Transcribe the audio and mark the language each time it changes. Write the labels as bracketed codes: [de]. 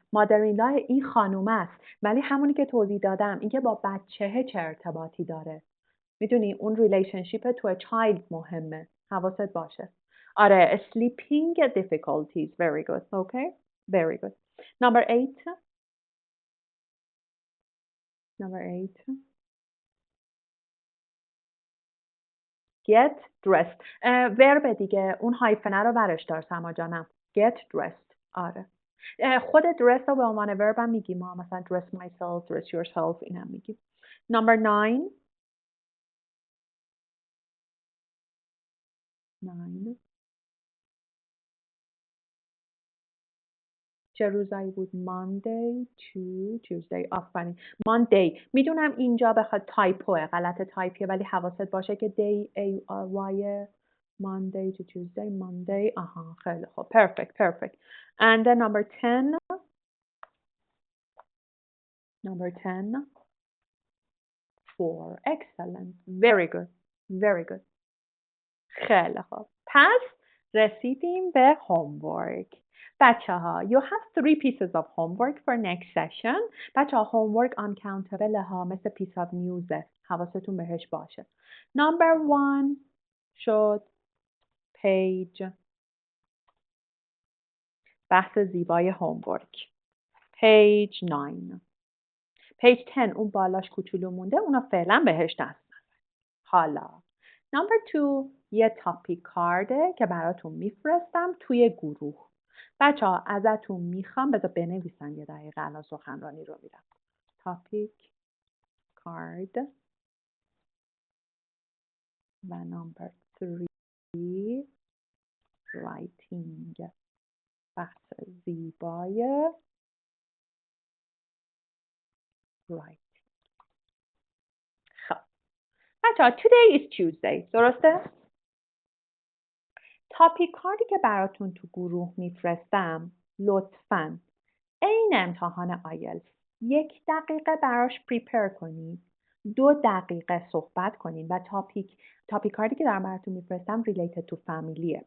[fa] مادرینلا این خانوم است ولی همونی که توضیح دادم این که با بچه چه ارتباطی داره. میدونی اون ریلیشنشیپ تو child مهمه. حواست باشه. [en] آره sleeping difficulties. Very good. Okay. Very good. Number 8. Number 8. Get dressed. [fa] ورب دیگه اون هایفنه رو برش دار سما جانم. [en] Get dressed. آره. [fa] خود dress رو به عنوان ورب هم میگیم. ما مثلا [en] dress myself, dress yourself [fa] این هم میگیم. [en] Number 9. 9. [fa] چه روزایی بود؟ [en] Monday to Tuesday. [fa] آفرین. Monday. میدونم اینجا بخواد تایپوه، غلط تایپیه، ولی حواست باشه که day A Y Monday to Tuesday. [en] Monday. [fa] آها خیلی خوب. [en] Perfect. And then number 10. Number 10. 4. Excellent. Very good. [fa] خیلی خوب. پس رسیدیم به homework. بچه ها, [en] you have 3 pieces of homework for next session. [fa] بچه ها, [en] homework uncountable ها, مثل piece of news. [fa] حواستون بهش باشه. [en] Number 1 شد page. [fa] بحث زیبای homework. [en] Page 9. [fa] Page 10 اون بالاش کوچولو مونده, اونا فعلا بهش دست نزن. حالا Number 2 یه تاپیک کارده که براتون میفرستم توی گروه. بچه ها ازتون میخوام بذار بنویسن یه دقیقه الان سخنرانی رو میرم. تاپیک کارد و نمبر 3 رایتینگ. بحث زیبای رایتینگ. خب بچه ها [en] today is Tuesday. [fa] درسته؟ تاپیک کاردی که براتون تو گروه میفرستم لطفاً عین امتحان IELTS 1 دقیقه براش پریپر کنید، 2 دقیقه صحبت کنید و تاپیک کاردی که دارم براتون میفرستم related to familyه.